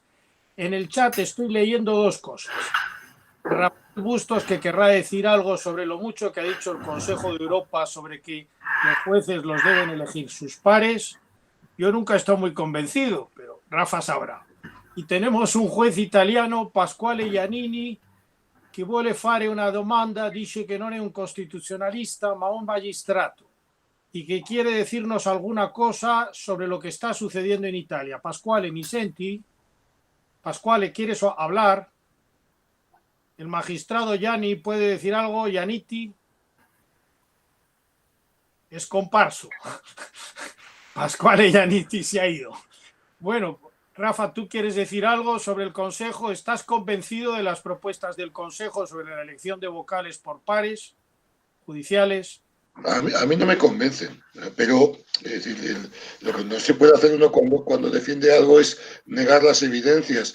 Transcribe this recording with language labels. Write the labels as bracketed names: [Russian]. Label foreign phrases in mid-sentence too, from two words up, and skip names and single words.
[Spanish] En el chat estoy leyendo dos cosas. Rafael Bustos, que querrá decir algo sobre lo mucho que ha dicho el Consejo de Europa sobre que los jueces los deben elegir sus pares. Yo nunca he estado muy convencido, pero Rafa sabrá. Y tenemos un juez italiano, [Italian] Pasquale Giannini, che vuole fare una domanda, dice que non è un costituzionalista, ma un magistrato, [Spanish] y que quiere decirnos alguna cosa sobre lo que está sucediendo en Italia. [Italian] Pasquale, ¿mi senti? Pasquale, [Spanish] ¿quieres hablar? El magistrado Gianni puede decir algo, Giannitti. [Italian] Es comparso. [Spanish] Pasquale Giannitti se ha ido. Bueno, Rafa, ¿tú quieres decir algo sobre el Consejo? ¿Estás convencido de las propuestas del Consejo sobre la elección de vocales por pares judiciales? A mí no me convencen, pero es decir, lo que no se puede hacer uno cuando defiende algo es negar las evidencias.